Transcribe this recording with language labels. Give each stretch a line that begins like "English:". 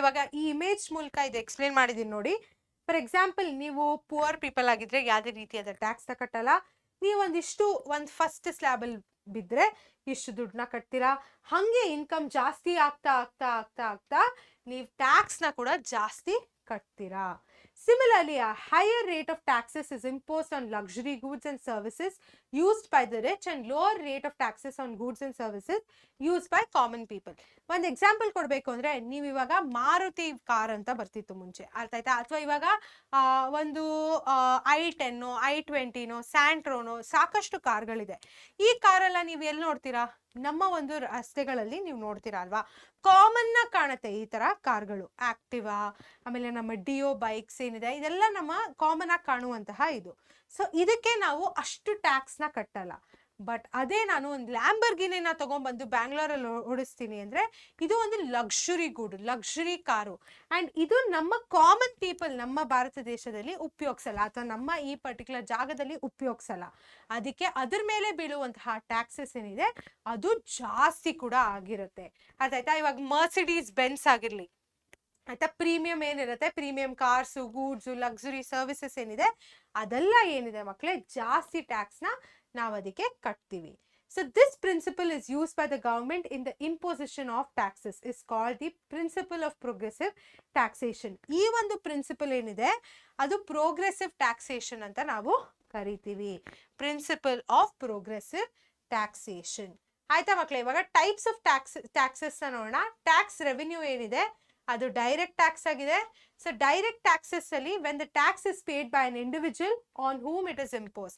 Kannada: ಇವಾಗ ಈ ಇಮೇಜ್ ಮೂಲಕ ಇದು ಎಕ್ಸ್ಪ್ಲೇನ್ ಮಾಡಿದೀನಿ ನೋಡಿ. ಫಾರ್ ಎಕ್ಸಾಂಪಲ್ ನೀವು ಪುವರ್ ಪೀಪಲ್ ಆಗಿದ್ರೆ ಯಾವುದೇ ರೀತಿಯಾದ ಟ್ಯಾಕ್ಸ್ ನ ಕಟ್ಟಲ್ಲ. ನೀವು ಒಂದು ಫಸ್ಟ್ ಸ್ಲ್ಯಾಬ್ ಅಲ್ಲಿ ಬಿದ್ರೆ ಇಷ್ಟು ದುಡ್ಡನ್ನ ಕಟ್ತೀರಾ. ಹಂಗೆ ಇನ್ಕಮ್ ಜಾಸ್ತಿ ಆಗ್ತಾ ಆಗ್ತಾ ಆಗ್ತಾ ಆಗ್ತಾ ನೀವು ಟ್ಯಾಕ್ಸ್ ನ ಕೂಡ ಜಾಸ್ತಿ ಕಟ್ತೀರಾ.
English: Similarly, a higher rate of taxes is imposed on luxury goods and services used by the rich and lower rate of taxes on goods and services used by common people.
Kannada: ಒಂದು example ಕೊಡಬೇಕು ಅಂದ್ರೆ, ನೀವು ಇವಾಗ Maruti car ಅಂತ ಬರ್ತಿತ್ತು ಮುಂಚೆ, ಅರ್ಥ ಆಯ್ತಾ? ಅಥವಾ ಇವಾಗ ಒಂದು i10, i20, ಸ್ಯಾಂಟ್ರೋನೋ ಸಾಕಷ್ಟು ಕಾರ್ಗಳಿದೆ. ಈ ಕಾರೆಲ್ಲ ನೀವು ಎಲ್ಲಿ ನೋಡ್ತೀರಾ? ನಮ್ಮ ಒಂದು ರಸ್ತೆಗಳಲ್ಲಿ ನೀವು ನೋಡ್ತೀರಾ ಅಲ್ವಾ? ಕಾಮನ್ ಆಗಿ ಕಾಣುತ್ತೆ ಈ ತರ ಕಾರ್ಗಳು. ಆಕ್ಟಿವಾ, ಆಮೇಲೆ ನಮ್ಮ ಡಿಯೋ ಬೈಕ್ಸ್ ಏನಿದೆ ಇದೆಲ್ಲ ನಮ್ಮ ಕಾಮನ್ ಆಗಿ ಕಾಣುವಂತಹ ಇದು. ಸೊ ಇದಕ್ಕೆ ನಾವು ಅಷ್ಟು ಟ್ಯಾಕ್ಸ್ ನ ಕಟ್ಟಲ್ಲ. ಬಟ್ ಅದೇ ನಾನು ಒಂದು ಲ್ಯಾಂಬರ್ಗಿನಿನ ತಗೊಂಡ್ಬಂದು ಬ್ಯಾಂಗ್ಳೂರಲ್ಲಿ ಓಡಿಸ್ತೀನಿ ಅಂದ್ರೆ ಇದು ಒಂದು luxury good, luxury car. And ಇದು ನಮ್ಮ ಕಾಮನ್ ಪೀಪಲ್ ನಮ್ಮ ಭಾರತ ದೇಶದಲ್ಲಿ ಉಪಯೋಗಿಸಲ್ಲ, ಅಥವಾ ನಮ್ಮ ಈ ಪರ್ಟಿಕ್ಯುಲರ್ ಜಾಗದಲ್ಲಿ ಉಪಯೋಗಿಸಲ್ಲ. ಅದಕ್ಕೆ ಅದ್ರ ಮೇಲೆ ಬೀಳುವಂತಹ ಟ್ಯಾಕ್ಸಸ್ ಏನಿದೆ ಅದು ಜಾಸ್ತಿ ಕೂಡ ಆಗಿರುತ್ತೆ, ಅದಾಯ್ತಾ? ಇವಾಗ ಮರ್ಸಿಡೀಸ್ ಬೆನ್ಸ್ ಆಗಿರ್ಲಿ, ಆಯ್ತಾ, ಪ್ರೀಮಿಯಂ ಏನಿರುತ್ತೆ, premium cars, goods, luxury services ಏನಿದೆ ಅದೆಲ್ಲ ಏನಿದೆ ಮಕ್ಕಳೇ ಜಾಸ್ತಿ ಟ್ಯಾಕ್ಸ್ ನ ನಾವು ಅದಕ್ಕೆ ಕಟ್ತೀವಿ.
English: So this principle is used by the government in the imposition of taxes is called the principle of progressive taxation.
Kannada: ಈ ಒಂದು ಪ್ರಿನ್ಸಿಪಲ್ ಏನಿದೆ ಅದು ಪ್ರೋಗ್ರೆಸಿವ್ ಟ್ಯಾಕ್ಸೇಷನ್ ಅಂತ ನಾವು ಕರಿತೀವಿ.
English: Principle of progressive taxation.
Kannada: ಆಯ್ತಾ ಮಕ್ಳು, ಇವಾಗ ಟೈಪ್ಸ್ ಆಫ್ ಟ್ಯಾಕ್ಸಸ್ ನೋಡೋಣ. ಟ್ಯಾಕ್ಸ್ ರೆವಿನ್ಯೂ ಏನಿದೆ ಅದು ಡೈರೆಕ್ಟ್ ಟ್ಯಾಕ್ಸ್ ಆಗಿದೆ.
English: So direct taxes ಅಲ್ಲಿ when the tax is paid by an individual on whom it is impose.